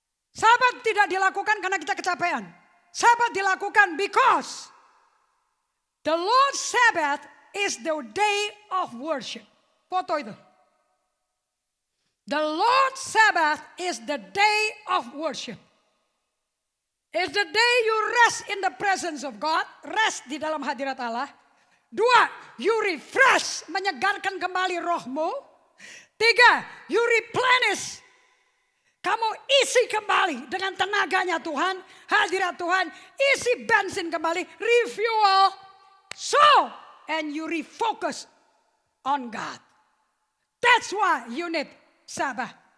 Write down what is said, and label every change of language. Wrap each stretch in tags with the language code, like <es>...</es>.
<id>Sabat tidak dilakukan karena kita kecapean. Sabat dilakukan</id> <en>because the Lord's Sabbath is the day of worship.</en> <id>Foto itu.</id> <en>The Lord's Sabbath is the day of worship. It's the day you rest in the presence of God.</en> <id>Rest di dalam hadirat Allah. 2,</id> <en>you refresh,</en> <id>menyegarkan kembali rohmu.</id> <en>3, you replenish.</en> <id>Kamu isi kembali dengan tenaganya Tuhan, hadirat Tuhan. Isi bensin kembali, refuel.</id> <en>So, and you refocus on God. That's why you need Sabbath.</en>